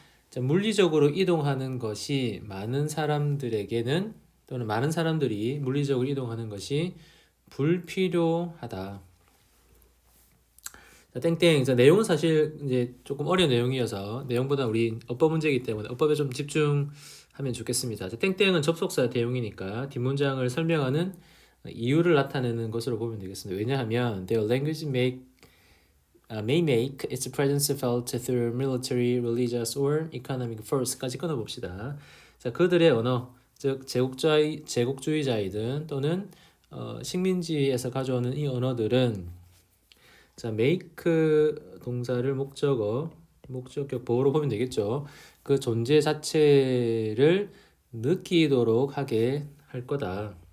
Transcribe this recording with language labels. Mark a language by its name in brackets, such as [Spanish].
[Korean] 자, 물리적으로 이동하는 것이 많은 사람들에게는 또는 많은 사람들이 물리적으로 이동하는 것이 불필요하다. 자, 땡땡. 자, 내용은 사실 이제 조금 어려운 내용이어서 내용보다 우리 어법 문제이기 때문에 어법에 좀 집중하면 좋겠습니다. 자, 땡땡은 접속사 대용이니까 뒷문장을 설명하는 이유를 나타내는 것으로 보면 되겠습니다. 왜냐하면 [English] their language may make its presence felt through military, religious, or economic force까지 [Korean] 끊어봅시다. 자, 그들의 언어, 즉 제국주의자이든 또는 식민지에서 가져오는 이 언어들은 자, make 동사를 목적격 보호로 보면 되겠죠. 그 존재 자체를 느끼도록 하게 할 거다.